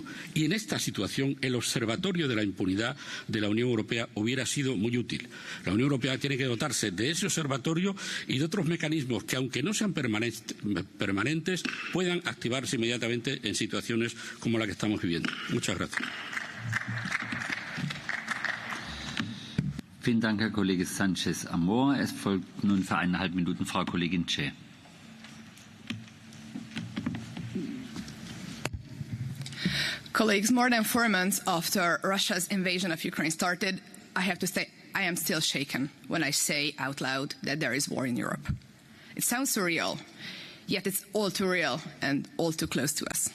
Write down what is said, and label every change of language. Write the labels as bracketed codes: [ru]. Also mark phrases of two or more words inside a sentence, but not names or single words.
[es] Y en esta situación, el Observatorio de la Impunidad de la Unión Europea hubiera sido muy útil. La Unión Europea tiene que dotarse de ese observatorio y de otros mecanismos que, aunque no sean permanentes, puedan activarse inmediatamente en situaciones como la que estamos viviendo. Muchas gracias. [de] Vielen Dank, Herr Kollege Sanchez-Amor. Es folgt nun für 1,5 Minuten Frau Kollegin Che. [en] Colleagues, more than 4 months after Russia's invasion of Ukraine started, I have to say I am still shaken when I say out loud that there is war in Europe. It sounds surreal, yet it's all too real and all too close to us.